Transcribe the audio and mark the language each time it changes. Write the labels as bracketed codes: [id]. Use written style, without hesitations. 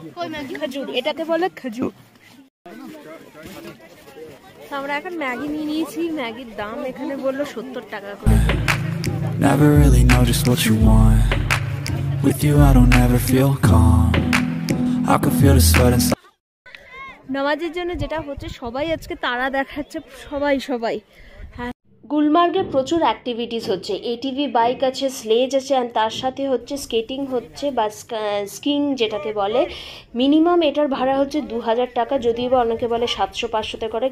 [hi] कोई मैगी खजूर, [bn] এটাকে বলে খজুর। আমরা এখন ম্যাগি নিয়ে নিয়েছি, ম্যাগির দাম এখানে বললো 70 টাকা করে। [en] never really know just what you want. With you I don't ever feel calm. I can feel the sweat inside. [bn] নামাজের জন্য যেটা হচ্ছে সবাই আজকে তারা দেখাচ্ছে, সবাই। হ্যাঁ, গুলমার্গে প্রচুর অ্যাক্টিভিটিস হচ্ছে, এটিভি বাইক আছে, স্লেজ আছে, আর তার সাথে হচ্ছে স্কেটিং হচ্ছে বা স্কিং যেটাকে বলে। মিনিমাম এটার ভাড়া হচ্ছে 2000 টাকা, যদিও বা অনেকে বলে 700-500 করে।